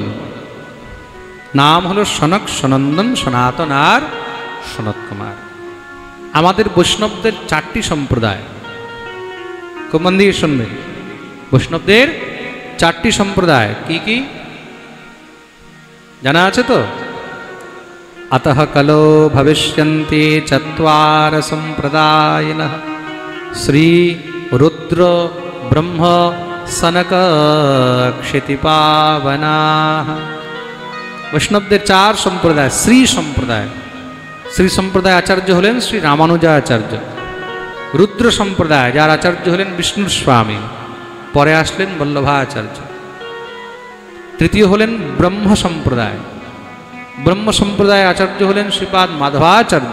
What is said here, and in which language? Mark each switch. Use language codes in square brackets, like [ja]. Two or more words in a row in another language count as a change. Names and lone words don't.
[bn] নাম হলো সনক, সনন্দন, সনাতন আর সনত কুমার। আমাদের বৈষ্ণবদের 4টি সম্প্রদায়, খুব মন দিয়ে শুনবেন। বৈষ্ণবদের 4টি সম্প্রদায় কি কি জানা আছে তো? [sa] अतः कलो भविष्यन्ति चत्वार सम्प्रदायिनः श्री रुद्र ब्रह्म सनक क्षितिपावनाः। [bn] वैष्णवদের 4 সম্প্রদায়। শ্রী সম্প্রদায়, শ্রী সম্প্রদায় আচার্য হলেন শ্রী রামানুজাচার্য। রুদ্র সম্প্রদায়, যার আচার্য হলেন বিষ্ণুর স্বামী, পরে আসলেন বল্লভাচার্য। তৃতীয় হলেন ব্রহ্ম সম্প্রদায়। ব্রহ্ম সম্প্রদায় আচার্য হলেন শ্রীপাদ মাধবাচার্য।